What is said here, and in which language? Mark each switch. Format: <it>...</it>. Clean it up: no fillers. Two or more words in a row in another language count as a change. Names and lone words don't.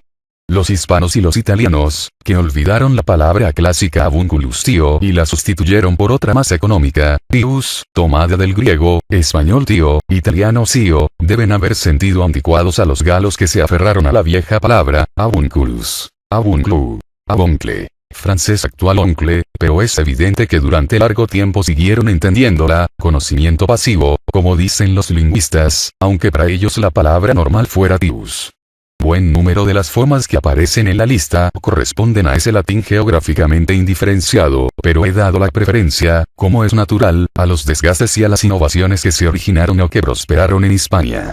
<es>Los hispanos y los italianos, que olvidaron la palabra clásica avunculus tío y la sustituyeron por otra más económica, tius, tomada del griego, español tío, italiano sio, deben haber sentido anticuados a los galos que se aferraron a la vieja palabra,</es> <la>avunculus, avunclu, avoncle.</la> <es>Francés actual oncle, pero es evidente que durante largo tiempo siguieron entendiéndola, conocimiento pasivo, como dicen los lingüistas, aunque para ellos la palabra normal fuera tius. Buen número de las formas que aparecen en la lista corresponden a ese latín geográficamente indiferenciado, pero he dado la preferencia, como es natural, a los desgastes y a las innovaciones que se originaron o que prosperaron en Hispania.</es>